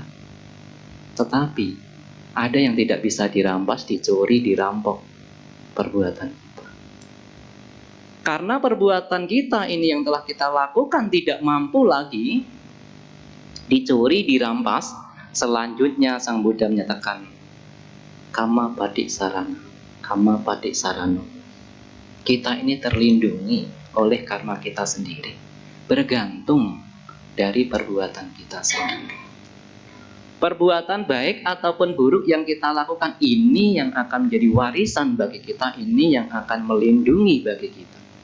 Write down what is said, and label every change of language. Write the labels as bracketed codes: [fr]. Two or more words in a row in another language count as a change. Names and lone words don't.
[id] Tetapi ada yang tidak bisa dirampas, dicuri, dirampok, perbuatan kita. Karena perbuatan kita ini yang telah kita lakukan tidak mampu lagi dicuri, dirampas. Selanjutnya Sang Buddha menyatakan, [pi] kama padik sarana, kama padik sarano. [id] Kita ini terlindungi oleh karma kita sendiri, bergantung dari perbuatan kita sendiri. Perbuatan baik ataupun buruk yang kita lakukan ini yang akan menjadi warisan bagi kita, ini yang akan melindungi bagi kita.